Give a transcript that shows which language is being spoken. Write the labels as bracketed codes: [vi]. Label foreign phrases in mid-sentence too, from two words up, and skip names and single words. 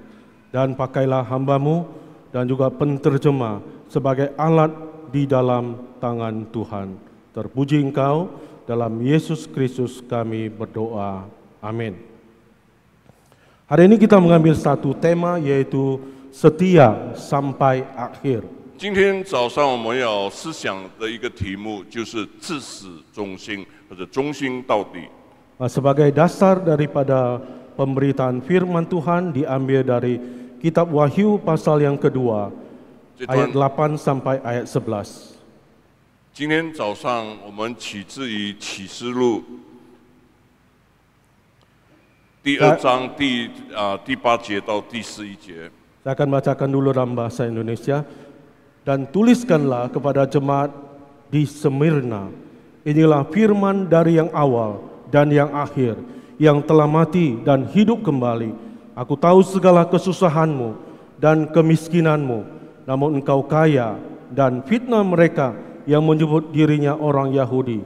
[id] Dan pakailah hamba-Mu dan juga penterjemah sebagai alat di dalam tangan Tuhan. Terpuji Engkau, dalam Yesus Kristus kami berdoa. Amin. Hari ini kita mengambil satu tema, yaitu setia sampai akhir. [zh] 今天早上我们要思想的一个题目就是至死忠心，或者忠心到底。 [id] Sebagai dasar daripada pemberitaan firman Tuhan diambil dari Kitab Wahyu pasal yang kedua, ayat 8 sampai ayat 11. [zh] 今天早上我们起自于启示录第2章第8节到第11节。 [id] Saya akan bacakan dulu dalam bahasa Indonesia. Dan tuliskanlah kepada jemaat di Smyrna, inilah firman dari yang awal dan yang akhir, yang telah mati dan hidup kembali. Aku tahu segala kesusahanmu dan kemiskinanmu, namun engkau kaya, dan fitnah mereka yang menyebut dirinya orang Yahudi.